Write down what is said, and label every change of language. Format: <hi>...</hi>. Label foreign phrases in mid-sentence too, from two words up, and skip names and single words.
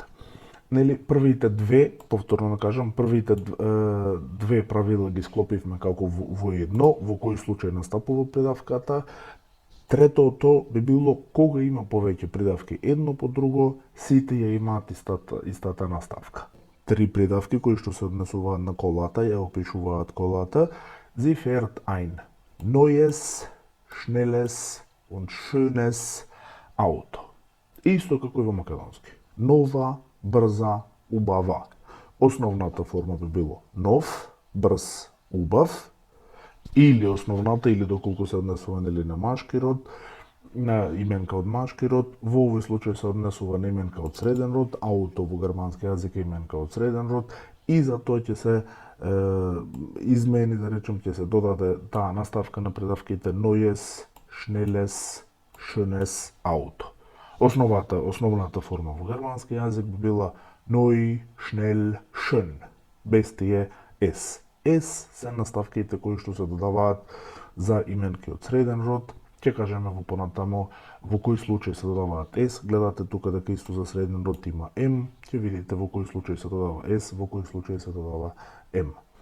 <mk>Нели, првите две, повторно да кажам, првите две правила ги склопивме како во едно, во кој случај настапува придавката. Третото би било кога има повеќе придавки едно по друго, сите ја имаат истата наставка. Три придавки кои што се однесуваат на колата, ја опишуваат колата.</mk> <de>Sie fährt ein neues, schnelles und schönes Auto.</de> <mk>Исто како и во македонски. Нова, брза, убава. Основната форма би било нов, брз, убав, или основната, или доколку се однесува нели на машки род, на именка од машки род, во овој случај се однесува на именка од среден род, ауто во германски јазик е именка од среден род, и за тоа ќе се измени, да речем, ќе се додаде таа наставка на придавките</mk> <de>neues, schnelles, schönes Auto.</de> <mk>Основната форма во германски јазик би била</mk> <de>neu, schnell, schön,</de> <mk>без тие S. S се наставките кои што се додаваат за именки од среден род. Ќе кажеме во понатамо во кој случај се додаваат S. Гледате тука дека исто за среден род има M. Ќе видите во кој случај се додава S, во кој случај се додава M.</mk>